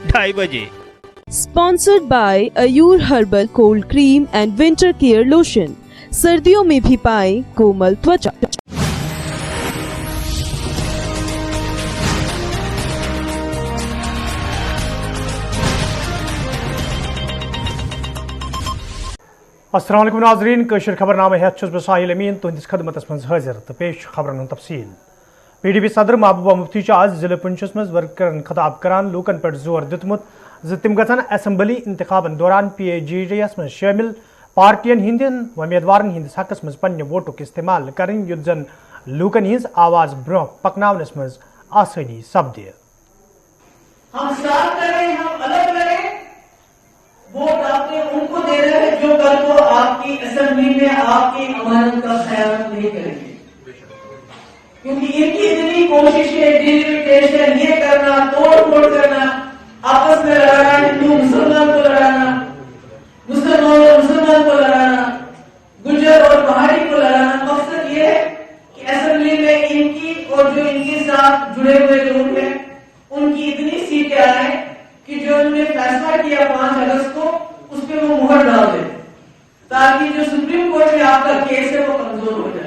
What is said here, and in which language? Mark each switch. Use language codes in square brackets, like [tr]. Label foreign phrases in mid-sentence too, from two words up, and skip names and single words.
[hi] 2:30 बजे। [en] Sponsored by Ayur Herbal Cold Cream and Winter Care Lotion। [hi] सर्दियों में भी पाएं कोमल त्वचा। [ar] السلام عليكم [ks] नाज़रीन, कशर खबरनामे हेत छुस बह साहिल अमीन तुहंदिस खदमतस मज हाजिर तो पेश खबरन हुंद तफसील। PDP सदर महबूबा मुफ्ती आज जिले पुंछस मज वर्करन खिताब करान लूकन पे जोर दितमुत ज तिम गसन असम्बली इंतखाबन दौरान PAGDS मज शामिल पार्टियन हिंदन उम्मीदवारन हिंदिस हकस मज पन्ने वोटुक इस्तेमाल करन युत जन लूकन हिंज आवाज ब्रोह पकनावनस मज आसानी सपदे। [hi] हम साथ करें, हम अलग रहें, वोट आपने उनको दे रहे हैं जो कल को आपकी असेंबली में आपकी अमानत का ख्याल नहीं करेंगे, क्योंकि इनकी इतनी कोशिशें डिलिमिटेशन, ये करना, तोड़ फोड़ करना, आपस में लड़ाना, हिंदू मुसलमान को लड़ाना, मुसलमान और मुसलमान को लड़ाना, गुजर और पहाड़ी को लड़ाना, मकसद ये है कि असेंबली में इनकी और जो इनके साथ जुड़े हुए लोग हैं उनकी इतनी सीटें आए कि जो उन्होंने फैसला किया 5 अगस्त को उस पर वो मुहर डाल दे, ताकि जो सुप्रीम कोर्ट में आपका केस है वो कमजोर हो जाए।